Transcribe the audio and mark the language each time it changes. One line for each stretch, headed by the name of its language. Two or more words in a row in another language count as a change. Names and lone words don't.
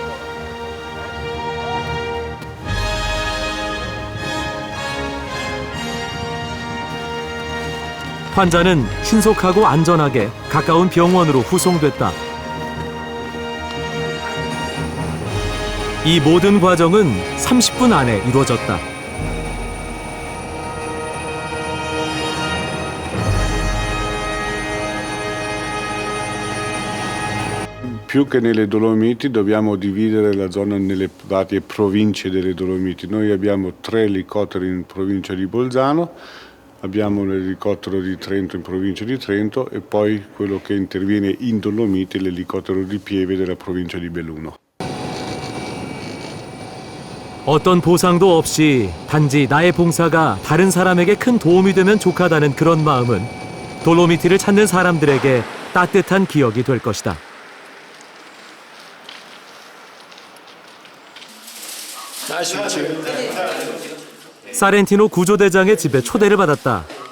Korean: 환자는 신속하고 안전하게 가까운 병원으로 후송됐다. 이 모든 과정은 30분 안에 이루어졌다.
Italian: Più che nelle Dolomiti dobbiamo dividere la zona nelle varie province delle Dolomiti. Noi abbiamo 3 elicotteri in provincia di Bolzano, abbiamo l'elicottero di Trento in provincia di Trento e poi quello che interviene in Dolomiti, l'elicottero di Pieve della provincia di Belluno.
Korean: 어떤 보상도 없이 단지 나의 봉사가 다른 사람에게 큰 도움이 되면 좋겠다는 그런 마음은 돌로미티를 찾는 사람들에게 따뜻한 기억이 될 것이다. 사렌티노 구조대장의 집에 초대를 받았다.